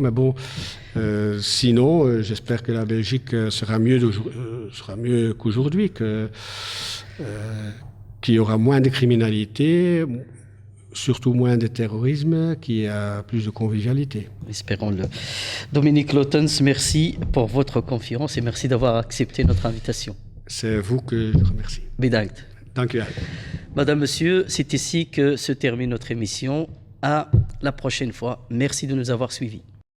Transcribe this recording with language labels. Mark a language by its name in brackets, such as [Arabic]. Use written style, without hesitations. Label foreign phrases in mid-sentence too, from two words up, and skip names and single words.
[French] Mais bon, sinon, j'espère que la Belgique sera mieux qu'aujourd'hui, qu'il y aura moins de criminalité, surtout moins de terrorisme, qu'il y a plus de convivialité. Espérons-le. Dominique Lotens, merci pour votre confiance et merci d'avoir accepté notre invitation. C'est vous que je remercie. [Dutch] Bedankt. Dank u wel. [French] Madame, Monsieur, c'est ici que se termine notre émission. À la prochaine fois. Merci de nous avoir suivis.